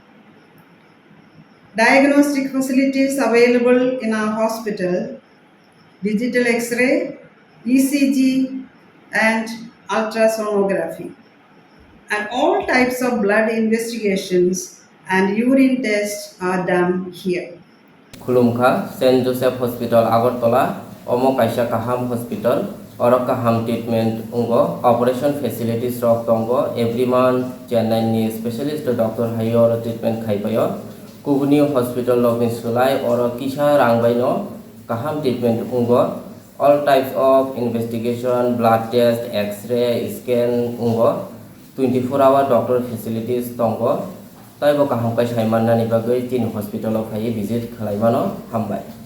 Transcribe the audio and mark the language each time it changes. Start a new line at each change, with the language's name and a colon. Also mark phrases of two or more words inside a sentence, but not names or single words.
English: Diagnostic facilities available in our hospital: digital X-ray, ECG, and ultrasonography. And all types of blood investigations and urine tests are done here.
Kok Borok: खुलुमखा सेंट जोसेफ हॉस्पिटल आगरतला अमो काइसा काहाम हॉस्पिटल और काहाम ट्रीटमेंट उंगो
English: operation facilities
Kok Borok: रक दंगो
English: every month
Kok Borok: चेन्नई नि
English: specialist doctor
Kok Borok: हायो और ट्रीटमेंट खाइपायो कुबुनी हॉस्पिटल लकनि सुलाय और किसा रांगबायनो काहाम ट्रीटमेंट उंगो
English: all types of investigation blood test x-ray scan
Kok Borok: उंगो
English: 24-hour doctor facilities
Kok Borok: दंगो ताइबो काहाम काइसा माननानि बागै तीन हॉस्पिटल फाइ विजिट खालायमानो हामबाय।